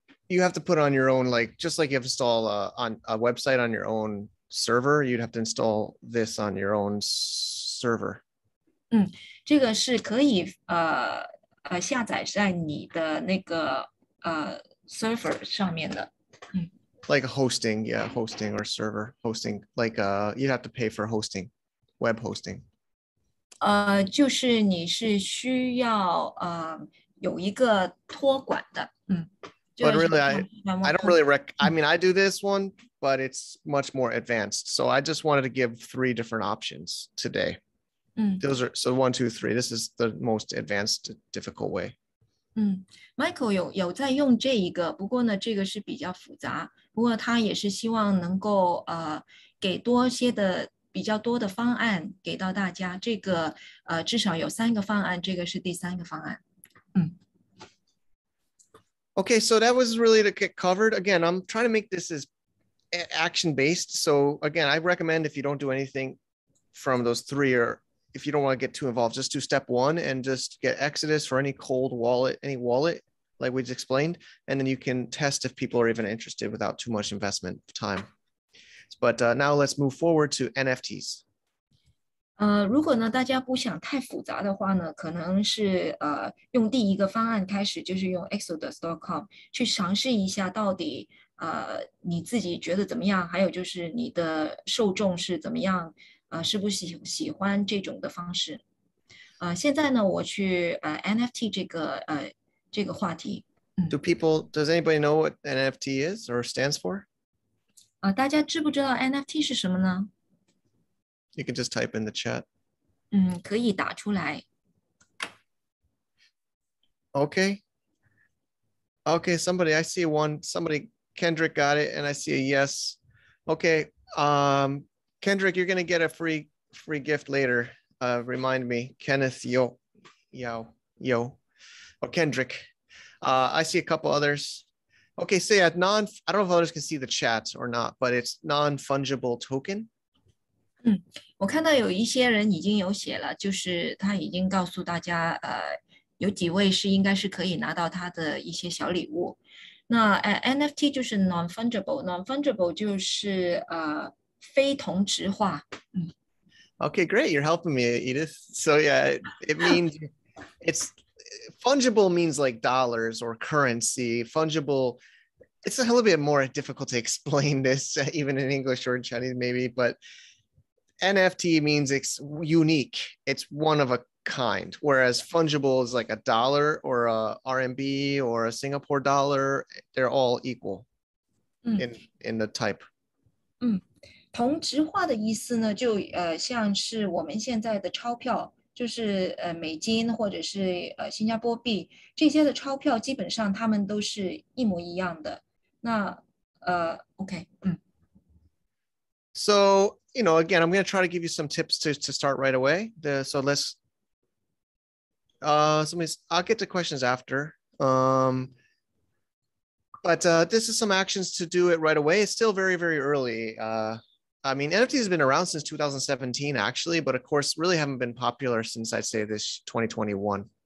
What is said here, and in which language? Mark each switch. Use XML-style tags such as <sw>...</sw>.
<en>You have to put on your own, like just like you have to install on a website on your own server, you'd have to install this on your own server.</en> <zh>这个是可以下载在你的那个server 上面的。</zh> <en>Like hosting, yeah, hosting or server hosting. Like you'd have to pay for hosting, web hosting.</en> <zh>就是你是需要有一个托管的。</zh> <en>But really, I don't really I mean, I do this one, but it's much more advanced. So I just wanted to give 3 different options today. Those are so 1, 2, 3. This is the most advanced, difficult way.</en> <zh>Michael 有在用这一个，不过呢，这个是比较复杂。不过他也是希望能够给比较多的方案给到大家。这个至少有3个方案，这个是第3个方案。</zh> <en>Okay, so that was really to get covered. Again, I'm trying to make this as action-based. So again, I recommend if you don't do anything from those 3, or if you don't want to get too involved, just do step 1 and just get Exodus or any cold wallet, any wallet like we just explained. And then you can test if people are even interested without too much investment time. But now let's move forward to NFTs.</en> <zh>如果呢大家不想太复杂的话呢，可能是用第一个方案开始，就是用 exodus.com 去尝试一下到底你自己觉得怎么样，还有就是你的受众是怎么样，是不是喜欢这种的方式。现在呢我去NFT 这个话题。</zh> <en>Does anybody know what NFT is or stands for?</en> <zh>大家知不知道 NFT 是什么呢？</zh> <en>You can just type in the chat.</en> <zh>可以打出来。</zh> <en>Okay. Okay, I see somebody, Kendrick got it, and I see a yes. Okay, Kendrick, you're gonna get a free gift later. Remind me, Kenneth, yo, or Kendrick. I see a couple others. Okay, so yeah, I don't know if others can see the chat or not, but it's non-fungible token.</en> <zh>我看到有一些人已经有写了，就是他已经告诉大家，有几位应该是可以拿到他的一些小礼物。那NFT 就是 non-fungible 就是非同质化。</zh> <en>Okay, great. You're helping me, Edith. So yeah, it means it's fungible means like dollars or currency. Fungible, it's a little bit more difficult to explain this, even in English or in Chinese maybe, but NFT means it's unique. It's one of a kind, whereas fungible is like a dollar or a RMB or a Singapore dollar. They're all equal in the type.</en> <zh>同质化的意思呢，就像是我们现在的钞票，就是美金或者是新加坡币这些的钞票，基本上它们都是一模一样的。那OK，</zh> <en>So, again, I'm going to try to give you some tips to start right away. So let's, I'll get to questions after. But this is some actions to do it right away. It's still very, very early. I mean, NFT has been around since 2017, actually, but of course, really haven't been popular since I'd say this 2021.</en>